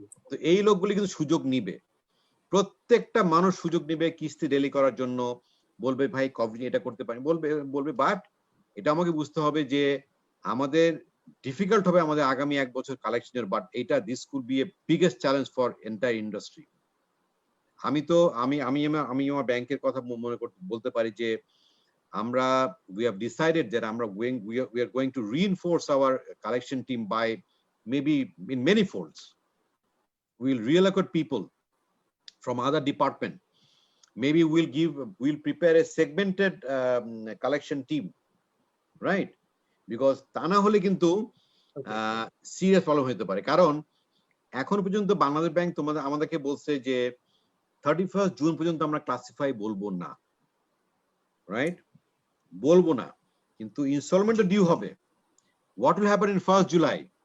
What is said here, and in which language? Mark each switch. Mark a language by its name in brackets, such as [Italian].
[Bangla] তো এই লোকগুলি কিন্তু সুযোগ নিবে, প্রত্যেকটা মানুষ সুযোগ নিবে কিস্তি ডেলি করার জন্য, বলবে ভাই কোভিড এটা করতে পারি, বলবে। বাট এটা আমাকে বুঝতে হবে যে আমাদের ডিফিকাল্ট হবে আমাদের আগামী 1 বছর কালেকশনের। [English] but [Bangla] এটা [English] This could be a biggest challenge for entire industry. [Bangla] আমি আমার ব্যাংকের কথা মনে বলতে পারি যে আমরা [English] we have decided that we are going to reinforce our collection team by maybe in many folds. We will reallocate people from other department. Maybe we'll prepare a segmented collection team, right? [Bangla] Because তা না হলে কিন্তু serious problem হতে পারে। কারণ এখন পর্যন্ত Bangladesh bank আমাদেরকে বলছে যে 31 জুন পর্যন্ত আমরা ক্লাসিফাই বলবো না, রাইট? বলবো না, কিন্তু ইনস্টলমেন্টটা ডিউ হবে। [English] What will happen in 1 July?